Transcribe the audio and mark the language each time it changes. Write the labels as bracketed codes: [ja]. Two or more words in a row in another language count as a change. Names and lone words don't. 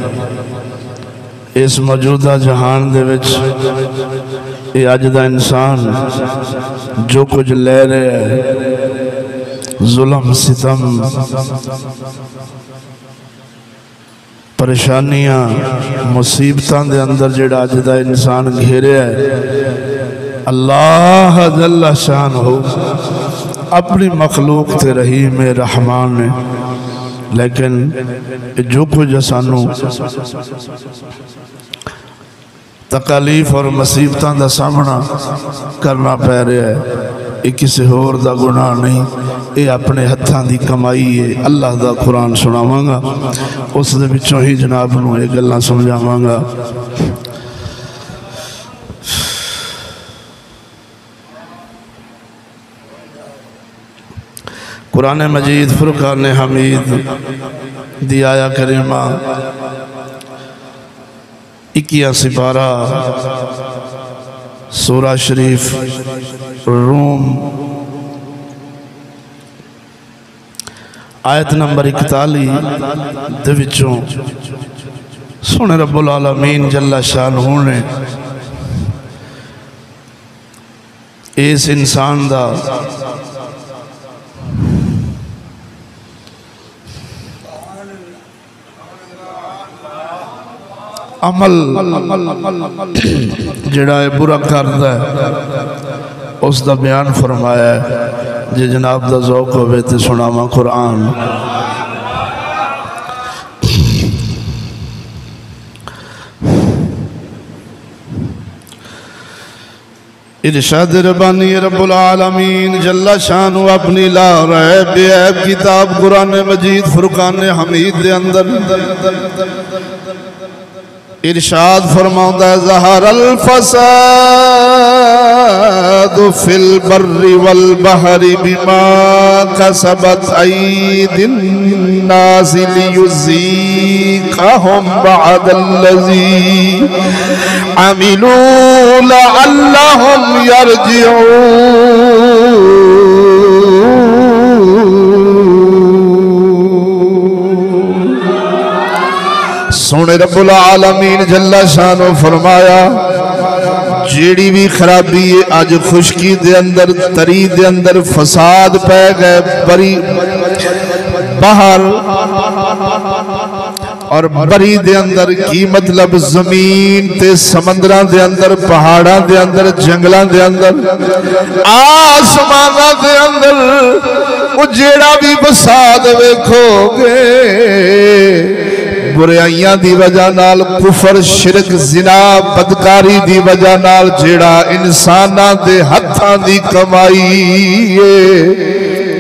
[pa] اس موجودہ جہان دے وچ یہ اج دا انسان جو کچھ لے رہا ہے ظلم ستم پریشانیاں مصیبتاں دے اندر جہیڑا اج دا انسان گھیریا ہے اللہ [ar] جل شانه [pa] اپنی مخلوق تے رحیم رحمان نے، لیکن جو کچھ سانوں تکالیف [ur] اور مصیبتوں کا سامنا کرنا [pa] پے رہا ہے، یہ کسی ہور دا گناہ نہیں، یہ اپنے ہتھاں دی کمائی ہے. اللہ دا قرآن سناواں گا، اس دے وچوں ہی جناب نوں یہ گلاں سمجھاواں گا. قرآن مجید فرقان حمید دی آیہ کریمہ 21 سپارہ سورہ شریف روم آیت نمبر 41 دے وچوں سوہنے [ar] رب العالمين جل شانه [pa] ने اس انسان دا عمل جہیڑا ہے برا کردا ہے اس کا بیان فرمایا ہے. جے جناب دا ذوق ہووے تے سناواں قرآن. ارشاد ربانی [ar] رب العالمين جل شانه [pa] अपनी [ar] لا ريب [pa] بے عیب کتاب قرآن مجید فرقان حمید دے اندر ارشاد فرماؤندا ہے [ar] ظهر الفساد في البر والبحر بما كسبت أيدي الناس ليذيقهم بعض الذي عملوا لعلهم يرجعون. [pa] सोने [ar] رب العالمين جل شانه [pa] فرمایا جیہڑی بھی خرابی ہے اج خشکی دے اندر تری دے اندر فساد پے گئے بری باہر اور بری دے اندر کی مطلب زمین تے سمندراں دے اندر پہاڑاں دے اندر جنگلاں دے اندر آسماناں دے اندر وہ جیہڑا بھی فساد ویکھو گے برائیاں دی وجہ نال کفر شرک زنا بدکاری دی وجہ نال جیہڑا انساناں دے ہتھاں دی کمائی ہے.